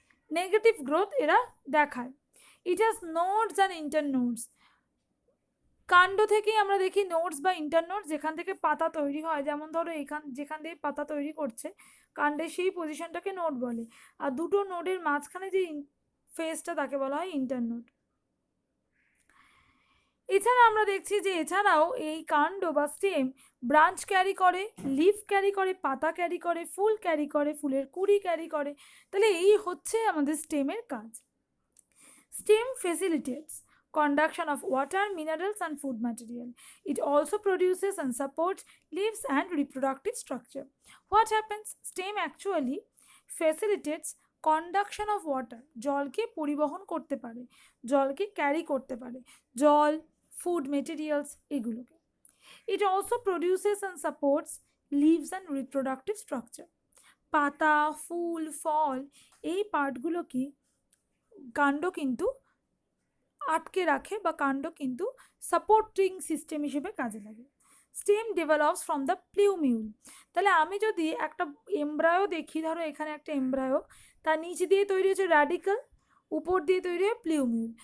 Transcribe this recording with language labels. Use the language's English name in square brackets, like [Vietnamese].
[English] Negative growth [Bangla] এরা দেখায়। [English] It has nodes and internodes. [Bangla] কাণ্ড থেকেই আমরা দেখি নোডস বা ইন্টারনোড, যেখান থেকে পাতা তৈরি হয়। যেমন ধরো যেখান থেকে পাতা তৈরি করছে কাণ্ডের সেই পজিশনটাকে নোড বলে, আর দুটো নোডের মাঝখানে যে ফেসটা তাকে বলা হয় ইন্টারনোড। এছাড়া আমরা দেখছি যে এছাড়াও এই কাণ্ড বা স্টেম ব্রাঞ্চ ক্যারি করে, লিফ ক্যারি করে, পাতা ক্যারি করে, ফুল ক্যারি করে, ফুলের কুড়ি ক্যারি করে। তাহলে এই হচ্ছে আমাদের স্টেমের কাজ। [English] Stem facilitates conduction of water, minerals and food material. It also produces and supports leaves and reproductive structure. What happens? Stem actually facilitates conduction of water. [Bangla] জলকে পরিবহন করতে পারে, জলকে ক্যারি করতে পারে, জল, food materials এগুলোকে। [English] It also produces and supports leaves and reproductive structure. [Bangla] পাতা, ফুল, ফল এই পার্টগুলোকে কাণ্ড কিন্তু আটকে রাখে বা কাণ্ড কিন্তু সাপোর্টিং সিস্টেম হিসেবে কাজে লাগে। [English] Stem develops from the plumule. [Bangla] তাহলে আমি যদি একটা এমব্রায়ো দেখি, ধরো এখানে একটা এমব্রায়ো, তার নিচ দিয়ে তৈরি হচ্ছে র্যাডিক্যাল, উপর দিয়ে তৈরি হয় প্লিউমিউল।